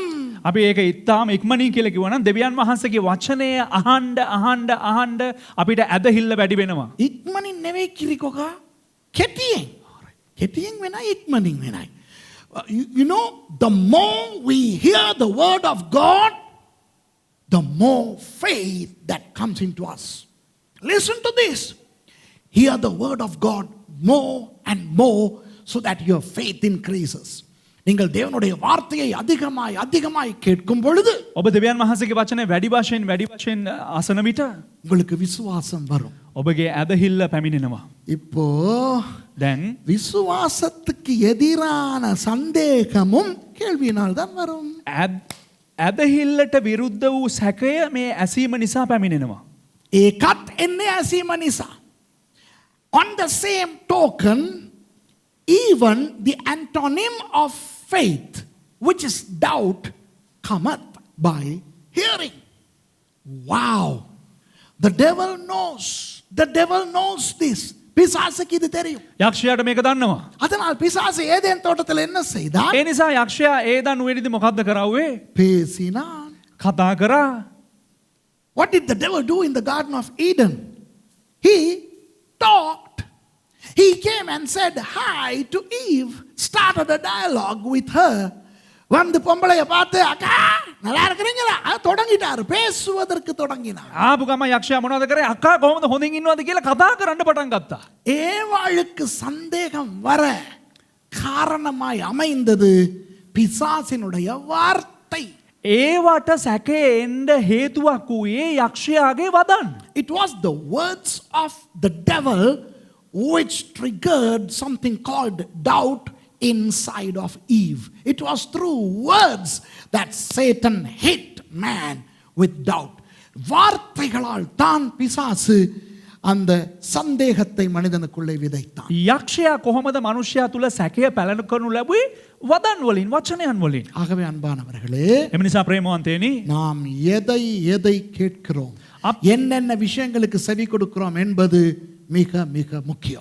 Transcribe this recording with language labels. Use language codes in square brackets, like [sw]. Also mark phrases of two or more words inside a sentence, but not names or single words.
[si] අපි ඒක ඉතාම ඉක්මනින් කියලා කිව්වනම් දෙවියන් වහන්සේගේ වචනය අහන්න අපිට ඇදහිල්ල වැඩි වෙනවා. ඉක්මනින් නෙවෙයි කිරිකොකා. කෙටියෙන් වෙනයි ඉක්මනින් වෙනයි. [en] You know, the more we hear the word of God, the more faith that comes into us. Listen to this. Hear the word of God more and more so that your faith increases. [ta] நீங்கள் தேவனுடைய வார்த்தையை அதிகமாய் அதிகமாய் கேட்கும் பொழுது [si] ඔබ දෙවියන් වහන්සේගේ වචනය වැඩි වශයෙන් අසන විට [ta] உங்களுக்கு விசுவாசம் வரும். [si] ඔබගේ ඇදහිල්ල පැමිණෙනවා. [ta] இப்போ [si] දැන් [ta] விசுவாசத்துக்கு எதிரான சந்தேகமும் கேள்வியினால் தான் வரும். [si] ඇදහිල්ලට විරුද්ධ වූ සැකය මේ ඇසීම නිසා පැමිණෙනවා. ඒකත් එන්නේ ඇසීම නිසා. [en] On the same token, even the antonym of faith, which is doubt, cometh by hearing. Wow! The devil knows. The devil knows this. [ta] பிசாசுக்கு இது தெரியும். [si] යක්ෂයාට මේක දන්නවා. [ta] அதனால் பிசாசு ஏதேன் தோட்டத்தில் என்ன செய்தான்? [si] ඒ නිසා යක්ෂයා ඒදන් නුවේදී මොකද්ද කරාවේ? [ta] பேசினான். [si] කතා කරා. [en] What did the devil do in the Garden of Eden? He talked. He came and said hi to Eve, started a dialogue with her. [ta] வந்து பொம்பளைய பார்த்து அக்கா நல்லா இருக்கிறீங்களா தொடங்கிட்டாரு பேசுவதற்கு தொடங்கினார். [si] ආපු ගම යක්ෂයා මොනවද කරේ? අක්කා කොහොමද හොඳින් ඉන්නවද කියලා කතා කරන්න පටන් ගත්තා. [ta] ஏவாளுக்கு சந்தேகம் வர காரணமாய் அமைந்தது பிசாசினுடைய வார்த்தை. [si] ඒවට සැකේ එන්න හේතුවක් වූයේ යක්ෂයාගේ වදන්. [en] It was the words of the devil which triggered something called doubt inside of Eve. It was through words that Satan hit man with doubt. [ta] வார்த்தைகளால் தான் பிசாசு அந்த சந்தேகத்தை மனிதனுக்குள்ளே விதைத்தான். [si] යක්ෂයා කොහොමද මනුෂ්‍යයා තුල සැකය පැලන කරනු ලැබුවේ? වදන් වලින්, වචනයන් වලින්. [ta] ஆகவே அன்பானவர்களே, [si] එම නිසා ප්‍රේමවන්තයනි, [ta] நாம் எதை கேட்கிறோம், என்னென்ன விஷயங்களுக்கு செவி கொடுக்கிறோம் என்பது மிக மிக முக்கியம்.